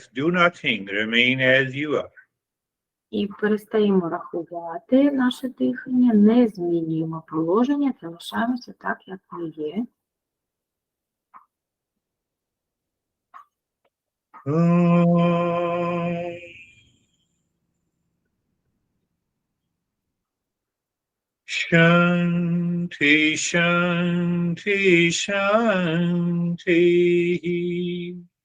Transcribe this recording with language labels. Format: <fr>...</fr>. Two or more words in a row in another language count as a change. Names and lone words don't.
<en>Do nothing. Remain as you are.</en> <uk>І перестаємо рахувати наше дихання, не змінюємо положення, залишаємося так, як ми є.</uk> <sa>शान्ति, शान्ति, शान्ति.</sa>